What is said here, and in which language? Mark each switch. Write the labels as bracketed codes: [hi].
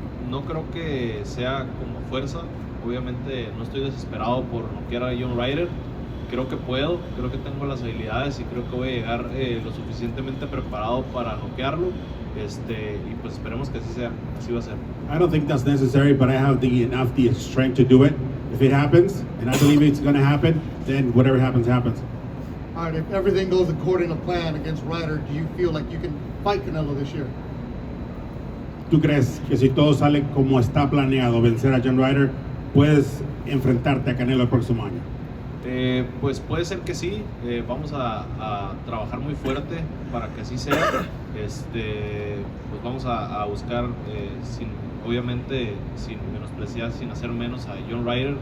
[es] No creo que sea como fuerza. Obviamente no estoy desesperado por noquear a John Ryder. Creo que puedo, creo que tengo las habilidades y creo que voy a llegar lo suficientemente preparado para noquearlo. Y pues esperemos que así sea, así va a ser. [en] I don't think that's necessary, but I have enough strength to do it. If it happens, and I believe it's going to happen, then whatever happens, happens. All right, if everything goes according to plan against Ryder, do you feel like you can fight Canelo this year? [es] ¿Tú crees que si todo sale como está planeado, vencer a John Ryder, puedes enfrentarte a Canelo el próximo año? Pues puede ser que sí. Vamos a trabajar muy fuerte para que así sea. Pues vamos a buscar, obviamente sin menospreciar, sin hacer menos a John Ryder.